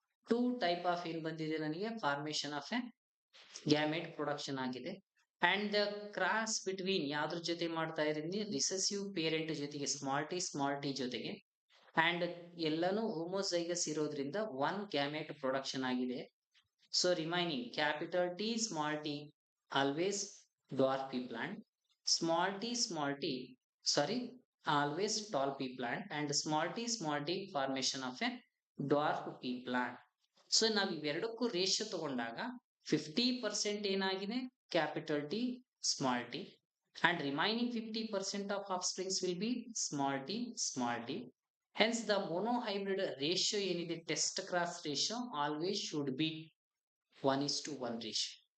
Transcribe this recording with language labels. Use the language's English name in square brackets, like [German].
[English] 2 type of [Kannada] ಏನ್ ಬಂದಿದೆ ನನಗೆ, [English] formation of a gamete production [Kannada] ಆಗಿದೆ. [English] and the cross between [Kannada] ಯಾವ್ದ್ರ ಜೊತೆ ಮಾಡ್ತಾ ಇದ್ದೀನಿ, [English] recessive parent [Kannada] ಜೊತೆಗೆ [English] small T ಜೊತೆಗೆ, and [Kannada] ಎಲ್ಲಾನು [English] homozygous [Kannada] ಇರೋದ್ರಿಂದ [English] 1 gamete production [Kannada] ಆಗಿದೆ. [English] So remaining capital T small T always dwarf pea plant, small t sorry always tall pea plant, and small t formation of a dwarf pea plant. So [Kannada] ನಾವು ಇವೆರಡಕ್ಕೂ ratio ತಗೊಂಡಾಗ 50% ಏನಾಗಿದೆ, [English] Capital T small T, and remaining 50% of offsprings will be small t. Hence the monohybrid ratio [Kannada] ಏನಿದೆ, [English] test cross ratio always should be 1:1 ratio.